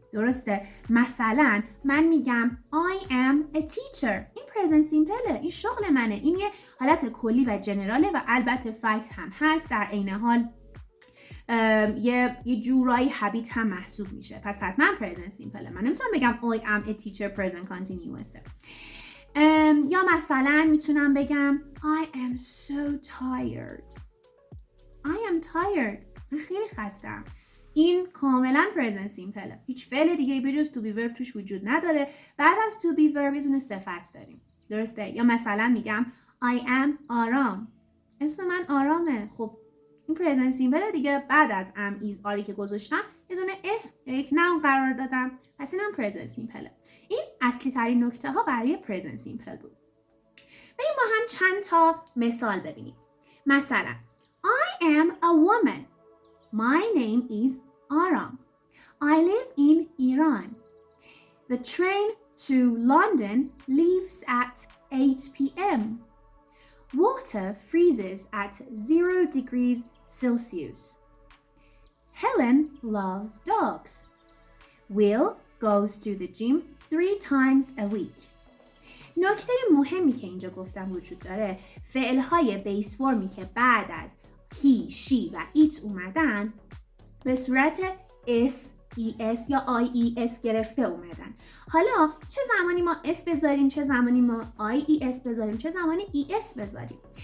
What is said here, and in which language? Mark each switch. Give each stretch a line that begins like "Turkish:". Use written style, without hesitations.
Persian: درسته؟ مثلا من میگم
English: I am a teacher.
Persian: این present simple، این شغل منه. این یه حالت کلی و جنراله و البته فکت هم هست، در عین حال یه جورایی habit هم محسوب میشه، پس حتما present simple. من نمیتونم بگم
English: I am a teacher present continuous.
Persian: یا مثلا میتونم بگم
English: I am so tired. I am tired.
Persian: من خیلی خستم. این کاملا present simple. هیچ فعل دیگه بجز to be verb توش وجود نداره. بعد از to be verb یه صفت داریم. درسته؟ یا مثلا میگم I am آرام. اسم من آرامه. خب این present simple دیگه، بعد از am, is, are که گذاشتم یه دونه اسم یک noun قرار دادم. پس اینم present simple. این اصلی ترین نکته ها برای present simple بود. بریم با هم چند تا مثال ببینیم. مثلا
English: I am a woman. My name is Aram. I live in Iran. The train to London leaves at 8 p.m. Water freezes at 0 degrees Celsius. Helen loves dogs. Will goes to the gym 3 times a week.
Persian: نکته مهمی که اینجا گفتم وجود داره، فعلهای بیس فرمی که بعد از he, she و it اومدن به صورت s, es یا ies گرفته اومدن. حالا چه زمانی ما s بذاریم، چه زمانی ما ies بذاریم، چه زمانی es بذاریم.